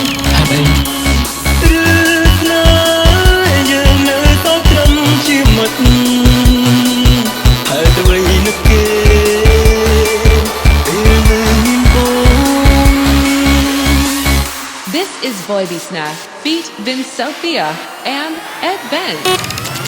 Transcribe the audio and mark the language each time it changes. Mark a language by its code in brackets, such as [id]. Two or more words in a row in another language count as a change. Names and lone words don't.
[km] ហេតុអីឬណាយើងនៅតែត្រឹមជាមិត្តហើយទៅវិញនឹកគេពេលមានបង [en] This is Boy Snap, Beat Vin Sophia and Ed Ben.